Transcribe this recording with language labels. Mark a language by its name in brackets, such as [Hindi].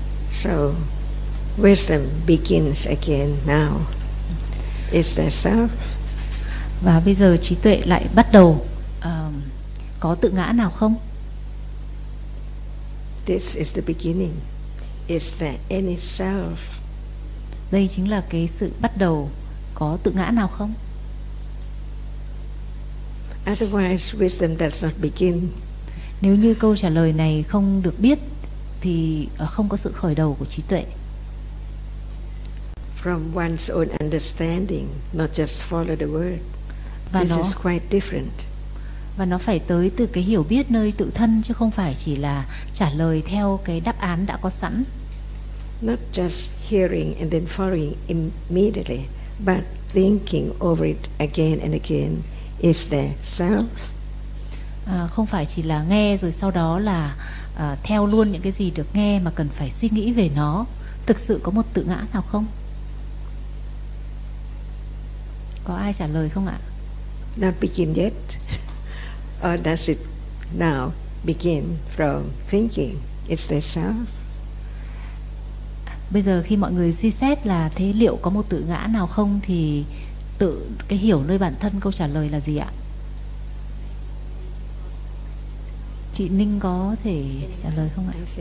[English] So wisdom begins again now. Is there self? [Vietnamese] Và bây giờ trí tuệ lại bắt đầu. Có tự ngã nào không? [English] This is the beginning. Is there any self? [Vietnamese] Đây chính là cái sự bắt đầu. Có tự ngã nào không? [English] Otherwise, wisdom does not begin. [Vietnamese] Nếu như câu trả lời này không được biết thì không có sự khởi đầu của trí tuệ. [English] From one's own understanding, not just follow the word. This is quite different. [Vietnamese] Và nó phải tới từ cái hiểu biết nơi tự thân, chứ không phải chỉ là trả lời theo cái đáp án đã có sẵn. [English] Not just hearing and then following immediately, but thinking over it again and again, is there self? [Vietnamese] Không phải chỉ là nghe rồi sau đó là theo luôn những cái gì được nghe, mà cần phải suy nghĩ về nó. Thực sự có một tự ngã nào không? Có ai trả lời không ạ? [English] Not begin yet. Or does it now begin from thinking? Is there self? [Vietnamese] Bây giờ khi mọi người suy xét là thế liệu có một tự ngã nào không, thì tự cái hiểu nơi bản thân câu trả lời là gì ạ? Chị Ninh có thể trả lời không ạ?